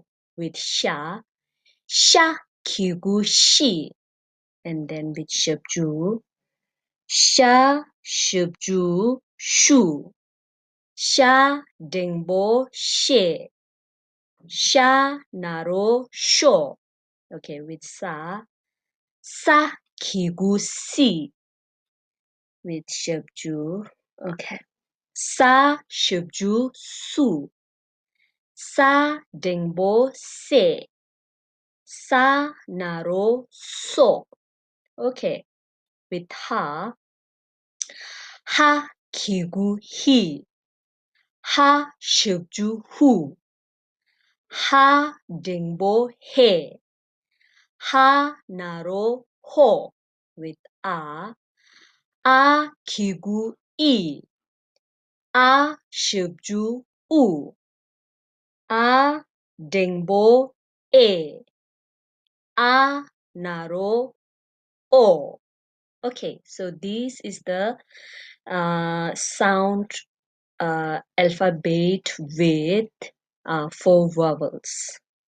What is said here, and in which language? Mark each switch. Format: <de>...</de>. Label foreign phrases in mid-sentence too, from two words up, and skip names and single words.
<bo>With ཤ། ཤ་གི་གུ་ཤི.</bo> <en>And then with</en> <bo>ཞབས་ཀྱུ། ཤ་ཞབས་ཀྱུ་ཤུ. ཤ་འགྲེང་བུ་ཤེ. ཤ་ན་རོ་ཤོ.</bo> <en>Okay, with</en> <bo>ས། ས་གི་གུ་སི.</bo> <en>With shibju. Okay.</en> <bo>ས་ཞབས་ཀྱུ་སུ། ས་འགྲེང་བུ་སེ. ས་ན་རོ་སོ.</bo> <en>Okay. With</en> <bo>ཧ། ཧ་གི་གུ་ཧི. ཧ་ཞབས་ཀྱུ་ཧུ། ཧ་འགྲེང་བུ་ཧེ. ཧ་ན་རོ་ཧོ.</bo> <en>With</en> <bo>ཨ། ཨ་གི་གུ་ཨི. ཨ་ཞབས་ཀྱུ་ཨུ. ཨ་འགྲེང་བུ་ཨེ. ཨ་ན་རོ་ཨོ.</bo> <en>Okay, so this is the sound alphabet with 4 vowels.</en>